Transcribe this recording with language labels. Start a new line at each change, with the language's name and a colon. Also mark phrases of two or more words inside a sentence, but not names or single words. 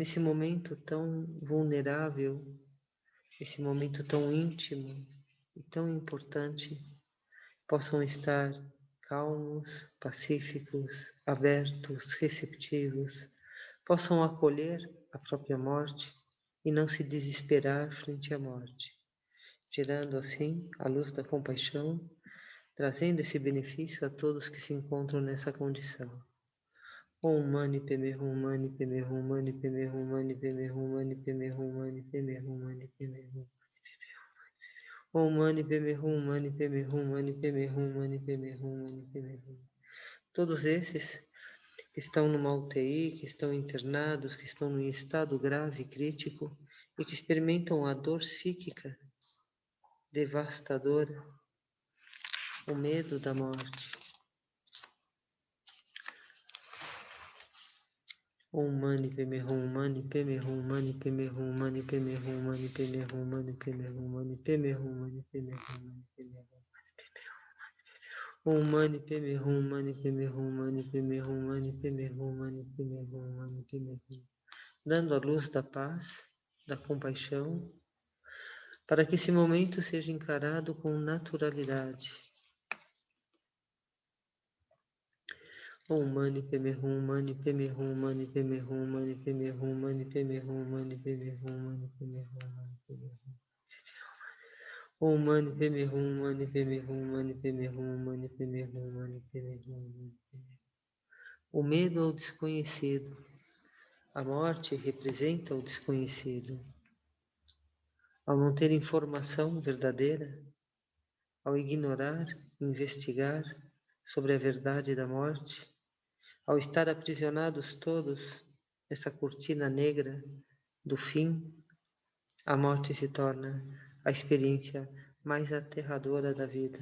Portuguese: nesse momento tão vulnerável, esse momento tão íntimo e tão importante, possam estar calmos, pacíficos, abertos, receptivos, possam acolher a própria morte e não se desesperar frente à morte, gerando assim a luz da compaixão, trazendo esse benefício a todos que se encontram nessa condição.
Sanskrit: ॐ मणि पद्मे हूँ मणि पद्मे हूँ मणि पद्मे हूँ मणि पद्मे हूँ मणि पद्मे हूँ मणि पद्मे हूँ मणि पद्मे हूँ. ॐ मणि पद्मे हूँ मणि पद्मे हूँ मणि पद्मे हूँ मणि पद्मे हूँ मणि पद्मे हूँ.
Portuguese: Todos esses que estão numa UTI, que estão internados, que estão em estado grave, crítico e que experimentam a dor psíquica devastadora, o medo da morte.
Sanskrit: ॐ मणि पद्मे हूँ मणि पद्मे हूँ मणि पद्मे हूँ मणि पद्मे हूँ मणि पद्मे हूँ मणि पद्मे हूँ मणि पद्मे हूँ मणि पद्मे हूँ मणि पद्मे हूँ. ॐ मणि पद्मे हूँ मणि पद्मे हूँ मणि पद्मे हूँ मणि पद्मे हूँ मणि पद्मे हूँ मणि पद्मे हूँ.
Portuguese: Dando a luz da paz, da compaixão, para que esse momento seja encarado com naturalidade.
Sanskrit: ॐ मणि पद्मे हूँ मणि पद्मे हूँ मणि पद्मे हूँ मणि पद्मे हूँ मणि पद्मे हूँ मणि पद्मे हूँ मणि पद्मे हूँ मणि पद्मे हूँ. ॐ मणि पद्मे हूँ मणि पद्मे हूँ मणि पद्मे हूँ मणि पद्मे हूँ मणि पद्मे हूँ.
Portuguese: O medo ao desconhecido. A morte representa o desconhecido. Ao não ter informação verdadeira, ao ignorar, investigar sobre a verdade da morte, ao estar aprisionados todos nessa cortina negra do fim, a morte se torna a experiência mais aterradora da vida.